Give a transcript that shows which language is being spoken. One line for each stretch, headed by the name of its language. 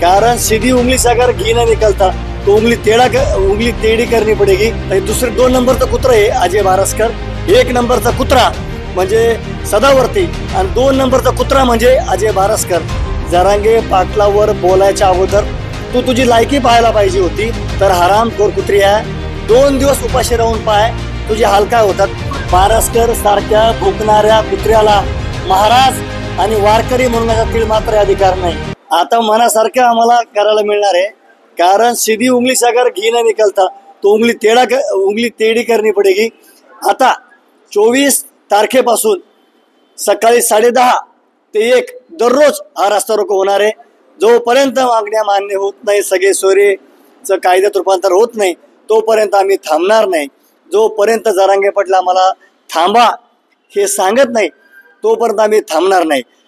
Hindi: कारण सीधी उंगली से अगर घी नहीं निकलता तो उंगली टेढ़ी करनी पड़ेगी।
Marathi: दूसरे 2 नंबरचा कुत्रा आहे अजय बारसकर, 1 नंबरचा कुत्रा म्हणजे सदावर्ती आणि 2 नंबरचा कुत्रा म्हणजे अजय बारसकर। जरांगे पाटलावर बोलायच्या अगोदर तू तुझी लायकी पाहायला पाहिजे होती। तर हरामखोर कुत्री आहे, 2 दिवस उपाशी राहून पाय तुझे हाल काय होतात। बारसकर सारख्या भुंकणाऱ्या कुत्र्याला महाराज आणि वारकरी म्हणण्याचा तीळ मात्र अधिकार नाही। आता मनासारखं आम्हाला करायला मिळणार आहे।
Hindi: कारण सीधी उंगली से अगर घी नहीं निकलता तो उंगली टेढ़ी करनी पड़ेगी।
Marathi: आता 24 तारखेपासून सकाळी 10:30 ते 1 दररोज हा रास्ता रोको होणार आहे। जोपर्यंत मागण्या मान्य होत नाही, सगळे सोयरेचं कायद्यात रूपांतर होत नाही तोपर्यंत आम्ही थांबणार नाही। जोपर्यंत जरांगे पाटील आम्हाला थांबा हे सांगत नाही तोपर्यंत आम्ही थांबणार नाही।